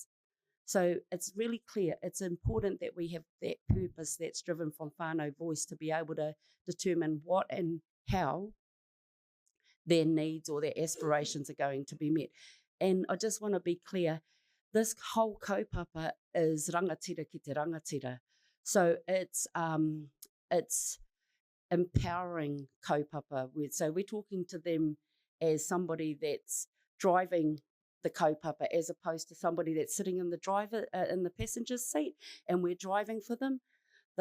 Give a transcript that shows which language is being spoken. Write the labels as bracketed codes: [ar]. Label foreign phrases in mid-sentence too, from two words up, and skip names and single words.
[en] So it's really clear. It's important that we have that purpose that's driven from whānau voice to be able to determine what and how their needs or their aspirations are going to be met. And I just want to be clear, this whole kaupapa is [mi] rangatira ki te rangatira. [en] So it's empowering kaupapa. So we're talking to them as somebody that's driving the kaupapa, as opposed to somebody that's sitting in the passenger seat and we're driving for them.